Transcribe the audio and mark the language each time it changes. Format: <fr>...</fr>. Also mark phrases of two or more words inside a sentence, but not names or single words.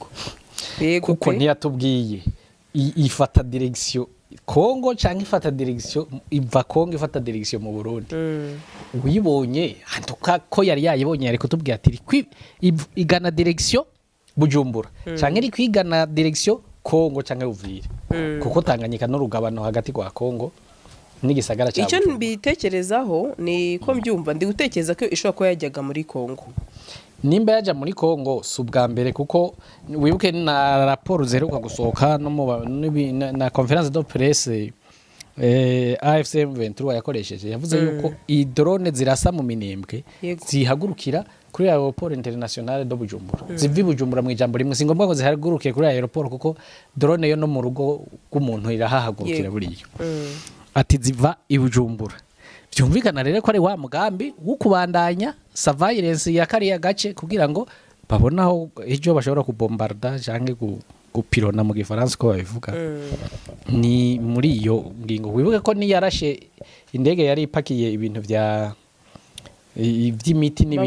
<rn>kuko ntiyatubwiye ifata direction Kongo cyangwa ifata direction iva Kongo ifata direction mu Burundi uyibonye hantuka ko yari yayibonye ariko tubwiye ati igana direction Bujumbura cyangwa iri kwigana direction Kongo cyangwa Uvira kuko Tanganyika n'urugabano hagati kwa Kongo n'igisagara cya icyo mbitekerezaho ni ko mbyumva ndi gutekereza ko ishobora kuba yajyaga muri Kongo nimba yaja muri Kongo si ubwa mbere kuko wibuke na raporo ziheruka gusohoka no na</rn> <fr>conference de presse</fr> <rn>AFC M23 yakoresheje yavuze yuko i drone zirasa mu Minembwe zihagurukira kuri</rn> <fr>aeroport international de Bujumbura</fr> <rn>zivi Bujumbura mu ijambo rimwe singombwa ngo zihagurukiye kuri aeroport kuko drone yo no mu rugo rw'umuntu irahahagurukira buriyo ati ziva i Bujumbura byumvikana rero ko ari wa mugambi wo kubandanya surveillance ya kariya gace kugira ngo babonaho ejo bashobora kubombarda canke gupirona mu gifaransa ko babivuga ni muri iyo ngingo wibuke ko ni yarashe indege yari ipakiye ibintu vya ivy'imiti n'ibindi</rn>